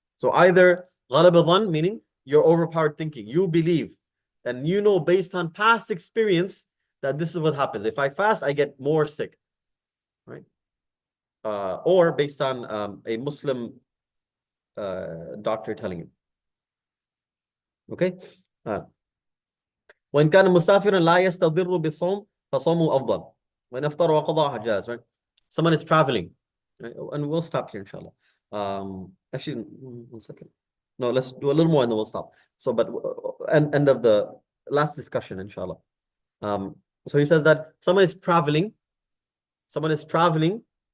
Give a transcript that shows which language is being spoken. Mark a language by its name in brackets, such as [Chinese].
[English] So either ghalab dhann, meaning you're overpowered thinking. You believe and you know based on past experience that this is what happens. If I fast, I get more sick, right? Or based on a Muslim doctor telling you. Okay? [Arabic] وإن كان مسافرا لا يستضر بالصوم فصومه أفضل وإن أفطر وقضى جاز, [English] right? Someone is traveling, right? And we'll stop here inshallah. Actually, 1 second. No, let's do a little more and then we'll stop. So, but end of the last discussion inshallah. So he says that someone is traveling.